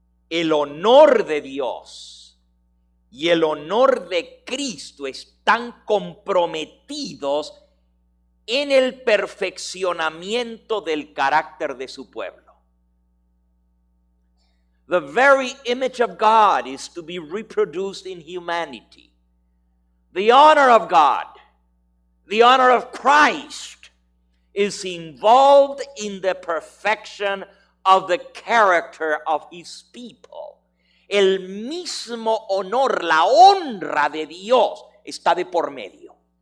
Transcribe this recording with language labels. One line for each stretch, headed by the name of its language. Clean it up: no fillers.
Spanish: El honor de Dios y el honor de Cristo están comprometidos en el perfeccionamiento del carácter de su pueblo.
English: The very image of God is to be reproduced in humanity. The honor of God, the honor of Christ is involved in the perfection of the character of his people.
Spanish: El mismo honor, la honra de Dios está de por medio.